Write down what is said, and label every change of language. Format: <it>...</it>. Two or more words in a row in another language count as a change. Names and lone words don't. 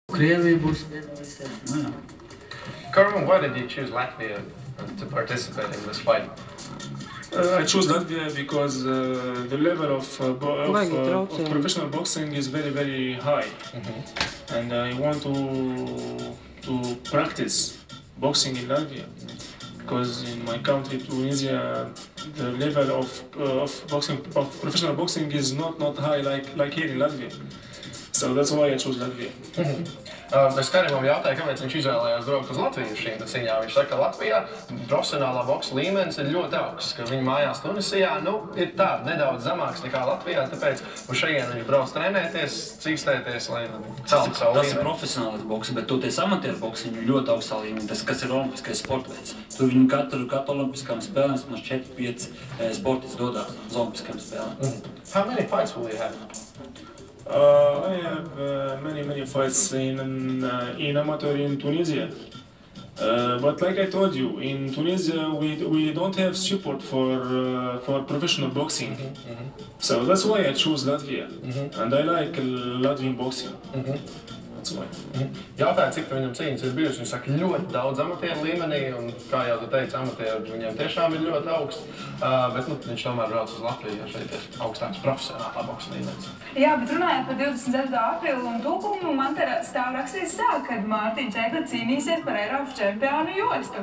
<lv>Krievija būs.</lv> <en>Karmen, why did you choose Latvia to participate in this fight? I chose Latvia because the level of professional boxing is very, very high. And I want to practice boxing in Latvia. Because in my country, Tunisia, the level of boxing, of professional boxing is not high like here in Latvia. So that's why I chose Latvia.</en> <lv>Es Karimam jautāju, kāpēc viņš izvēlējās braukt uz Latviju šīm cīņām. Viņš saka, ka Latvijā profesionālā boksa līmenis ir ļoti augsts, ka viņa mājās Tunisijā, ir tā nedaudz zemāks nekā Latvijā, tāpēc uz šajien viņš brauc trenēties, cīkstēties, lai celtu savu līmeni. Tas ir profesionāls boks, bet toties amatieru boks ir ļoti augstā līmenī, tas, kas ir olimpiskais sportveids. Tur viņi katru olimpiskām spēlēm, mums 4-5 sportisti dodās uz olimpiskām spēlēm.</lv> <en>How many fights will you have? I have many fights in amateur in Tunisia. But like I told you, in Tunisia we don't have support for professional boxing. So that's why I chose Latvia. And I like Latvian boxing. That's why.</en> <lv>Jautāju, cik viņam cīņas ir bijušas. Viņš saka, ļoti daudz amatieru līmenī, un kā jau tu teici, amatieru viņam tiešām ir ļoti augsts. Bet viņš tomēr brauc uz Latviju, jo šeit ir augstāks profesionālā boksa līmenis. Jā, bet runājot par 24. aprīli un tūkumu, man te stāv rakstīts tā, kad Mārtiņš Eikla cīnīsies par Eiropas čempionu jostu.</lv>